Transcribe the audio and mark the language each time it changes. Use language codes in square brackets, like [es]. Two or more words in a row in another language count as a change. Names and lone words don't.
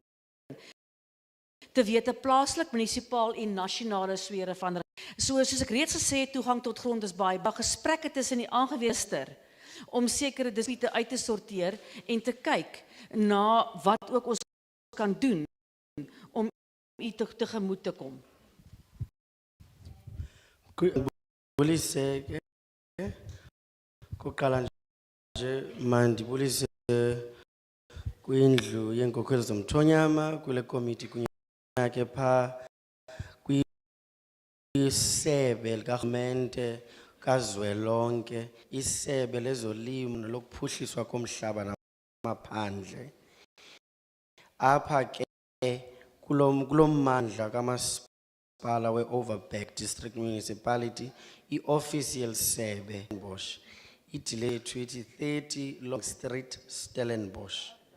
[af] Te wete plaaslik, munisipaal en nasionale sfere van regering. Soos ek reeds gesê het, toegang tot grond is baie gesprekke tussen die aangewese om sekere dispute uit te sorteer en te kyk na wat ook ons kan doen om u tegemoet te kom. [xh] Bulise kuqala nje mandibulise kwindlu yenkokheli zomthonyama kule committee kunye ke pha kwisebe likarhulumente kazwelonke isebe lezolimo nelokuphuhliswa komhlaba namaphandle apha ke kulommandla kamasipala we-Overberg District Municipality iofisi yelisebe Stellenbosch idile yethu ithi 30 Long Street Stellenbosch.